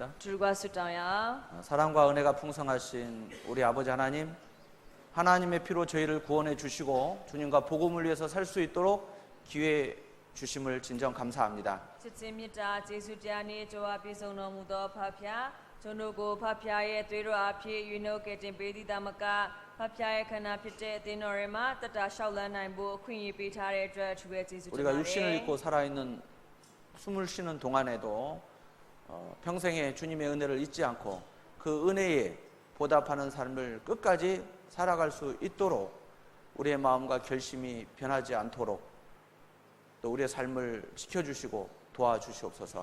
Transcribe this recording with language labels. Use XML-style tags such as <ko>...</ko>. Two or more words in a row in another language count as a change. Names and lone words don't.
<my>အတူတူကဆုတောင်းရအောင်</my> <ko>사랑과 은혜가 풍성하신 우리 아버지 하나님, 하나님의 피로 저희를 구원해 주시고 주님과 복음을 위해서 살 수 있도록 기회 주심을 진정 감사합니다.</ko> <my>ချစ်ချင်းမြတ်တာကျေးဇူးတရားနဲ့ကြွားပြည့်စုံတော်မူသောဖဖျားကျွန်တော်ကိုဖဖျားရဲ့သွေးတော်အဖြစ်ယူနှုတ်ကယ်တင်ပေးသည့်တမကဖဖျားရဲ့ခန္ဓာဖြစ်တဲ့အသင်းတော်ရဲ့မှာတတလျှောက်လန်းနိုင်ဖို့အခွင့်အရေးပေးထားတဲ့အတွက်အထူးပဲကျေးဇူးတင်ပါတ</my> <ko>우리가</ko> <my>ယ်</my> <ko>육신을 입고 살아있는 숨을 쉬는 동안에도 평생에 주님의 은혜를 잊지 않고 그 은혜에 보답하는 삶을 끝까지 살아갈 수 있도록 우리의 마음과 결심이 변하지 않도록 또 우리의 삶을 지켜주시고 도와주시옵소서.</ko>